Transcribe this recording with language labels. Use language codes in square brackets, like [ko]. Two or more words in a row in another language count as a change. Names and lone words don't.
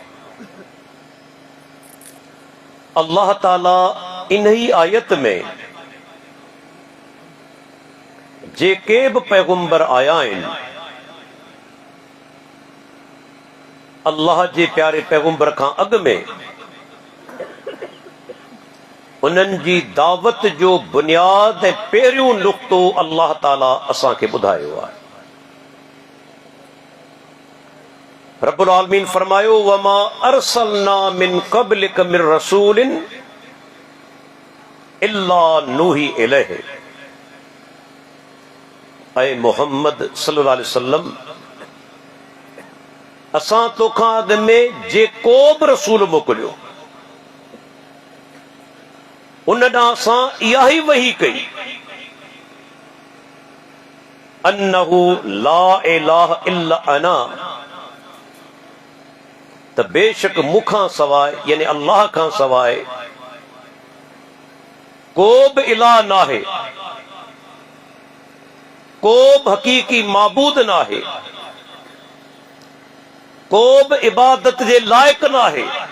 [sd] अल्लाह ताला इन ही आयत में जेके बि पैगंबर आया आहिनि, अल्लाह जे प्यारे पैगंबर खां अॻु में उन्हनि जी दावत जो बुनियाद ऐं पहिरियों नुक़्तो अल्लाह ताला असांखे ॿुधायो आहे। [ar] رب العالمين فرمايو وما أرسلنا من قبلك من رسول إلا نوحي إليه. [sd] ऐ मोहम्मद [ar] صلى الله عليه وسلم, [sd] असां तोखां अॻु में जेको बि रसूल मोकिलियो उन ॾांहुं असां इहा ई वही कई [ar] أنه لا إله إلا أنا, [sd] त बेशक मुखां सवाए यानी अल्लाह खां सवाए को बि इलाह नाहे, को बि हकीकी माबूद नाहे, को बि इबादत जे लाइक नाहे।